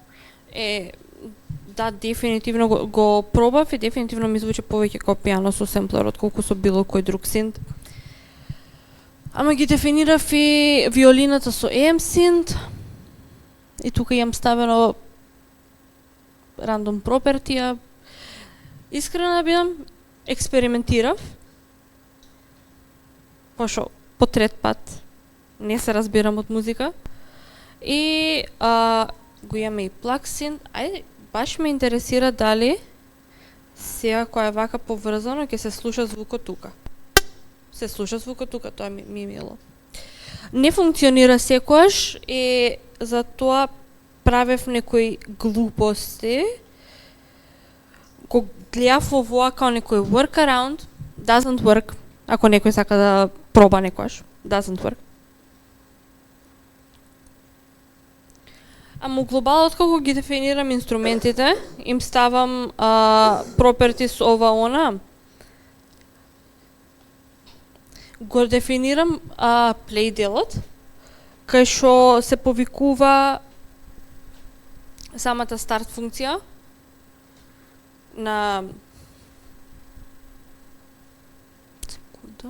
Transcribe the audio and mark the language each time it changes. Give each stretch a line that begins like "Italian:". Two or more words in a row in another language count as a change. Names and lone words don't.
Macedonian: Да, дефинитивно го пробав и дефинитивно ми звучи повеќе како пијано со семплер отколку со било кој друг синт. Ама ги дефинирав и виолината со AM синт. И тука имам ставено
English: random property.
Macedonian: Искрена бидам, експериментирав, пошо по трет пат не се разбирам од музика и го имаме и плаксин. Баш ме интересира дали сега која е вака поврзано ќе се слуша звукот тука. Се слуша звукот тука, тоа ми е мило. Не функционира секојаш и затоа правев некои глупости. Го гледав овоа као некој
English: workaround, doesn't work,
Macedonian: ако некој сака да проба некојаш,
English: doesn't work.
Macedonian: Ама глобалот како ги дефинирам инструментите, им ставам properties ова она. Го дефинирам play делот, кај што се повикува самата старт функција на секунда.